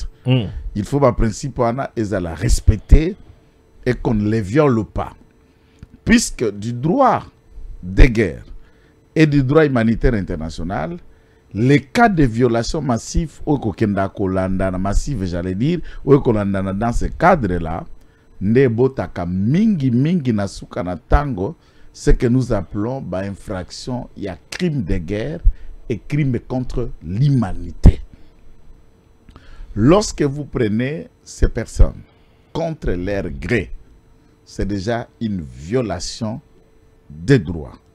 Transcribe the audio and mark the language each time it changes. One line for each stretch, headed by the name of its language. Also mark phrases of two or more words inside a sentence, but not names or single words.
French: Il faut un principe et à la respecter et qu'on ne les viole pas. Puisque du droit de guerre et du droit humanitaire international, les cas de violation massive, massive j'allais dire, dans ce cadre-là,
Lingala: mingi nasuka na tango,
French: ce que nous appelons infraction, il y a crime de guerre et crime contre l'humanité. Lorsque vous prenez ces personnes contre leur gré, c'est déjà une violation des droits.